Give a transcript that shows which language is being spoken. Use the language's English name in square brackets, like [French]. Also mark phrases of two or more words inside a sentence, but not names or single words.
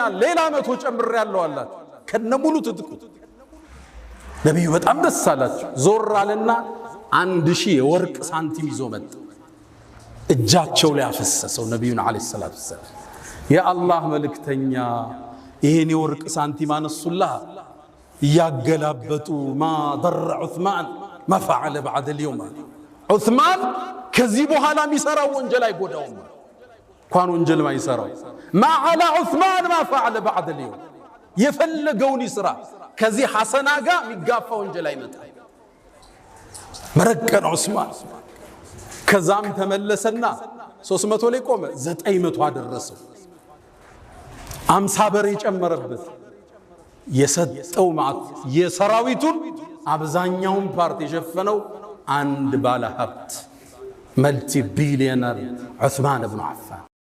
[Amharic] ሌላ 100 ጨምር ያለው አለ ከነሙሉ ትጥቁ ነብዩ በጣም ደስ አላቸው ዞር አለና 1000 የወርቅ ሳንቲም ይዞ መጣ እጃቸው ላይ አፈሰሰው ነብዩን [Arabic] عليه الصلاة والسلام [Amharic] ያ አላህ መልእክተኛ ይሄን የወርቅ ሳንቲም አነሱላህ ያገላበጡ [Arabic] ما ضر عثمان ما فعل بعد اليوم [Amharic] عثمان ከዚህ በኋላ የሚሰራው ወንጀል አይጎዳውም እንኳን ወንጀል ማይሰራው [Arabic] ما على عثمان ما فعل بعد اليوم [Amharic] የፈለገውን ይስራ ከዚህ ሐሰና ጋር የሚጋፋ ወንጀል አይመጣ መረቀን ዑስማን ከዛም ተመለሰና 300 ላይ ቆመ 900 አደረሰው 50 በሬ ጨመረበት የሰጠው ማለት የሰራዊቱን አብዛኛውን ፓርት የሸፈነው አንድ ባለ ሀብት [English] multi billionaire [Amharic] ዑስማን ኢብኑ አፋን